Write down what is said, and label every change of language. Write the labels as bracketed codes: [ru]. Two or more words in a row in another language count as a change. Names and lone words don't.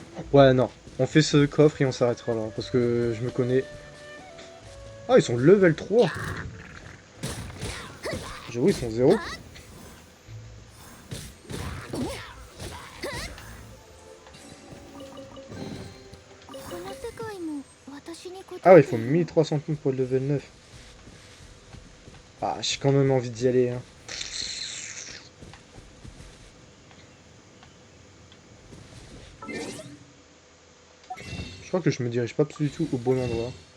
[fr] Ouais, non. On fait ce coffre et on s'arrêtera là. Parce que je me connais. Ah, ils sont level 3. J'avoue, ils sont 0. [ja] この世界も私に答えて [fr] Ah ouais, il faut 1300 points pour le level 9. Ah, j'ai quand même envie d'y aller. Hein. Je crois que je me dirige pas du tout au bon endroit.